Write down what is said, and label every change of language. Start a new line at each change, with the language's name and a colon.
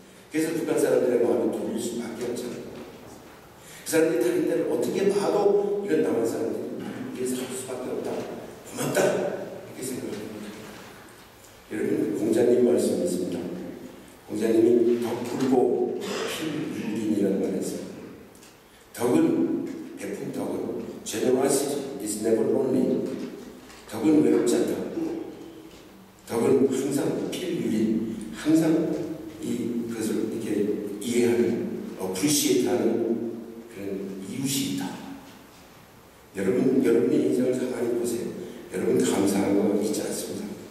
Korean: 그래서 북한 사람들의 마음이 돌릴 수밖에 없잖아요. 그 사람들이 다른 데를 어떻게 봐도 이건 남한 사람들이 위해서 할 수밖에 없다. 고맙다. 이렇게 생각합니다. 여러분, 공자님 말씀이 있습니다. 공자님이 덕불고 필유린이라는 말을 했어요. 덕은, 베푼 덕은
English: generosity is never lonely.
Korean: 덕은 외롭지 않다. 덕은 항상 필유린, 항상 그것을 이렇게 이해하는, appreciate하는 그런 이웃이 있다. 여러분의 인생을 가만히 보세요. 여러분 감사한 거 있지 않습니다.